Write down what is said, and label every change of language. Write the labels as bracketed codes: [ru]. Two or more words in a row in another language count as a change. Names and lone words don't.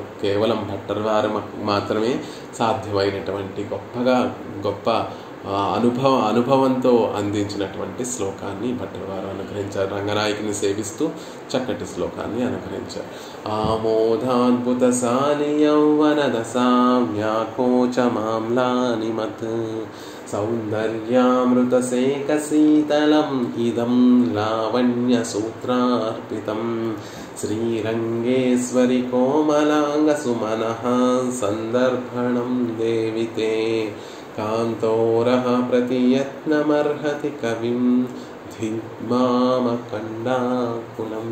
[te] కేవలం భట్టర్ వారు మాత్రమే సాధ్యమైనటువంటి గొప్ప అనుభవంతో అందించినటువంటి శ్లోకాన్ని భట్టర్ వారు అనుగ్రహించారు. రంగనాయకుని సేవిస్తూ చక్కటి శ్లోకాన్ని అనుగ్రహించారు. [sa] ఆమోదాద్భుత సాని యౌవన దశామ్యాకోచ మామ్లాని మత్ सौन्दर्यामृतसेकशीतलम् इदं लावण्यसूत्रार्पितं श्रीरङ्गेश्वरि कोमलाङ्गसुमनः सन्दर्भणं देवि ते कान्तोरः प्रतियत्नमर्हति कविं धिग्मामकण्डाकुलम्।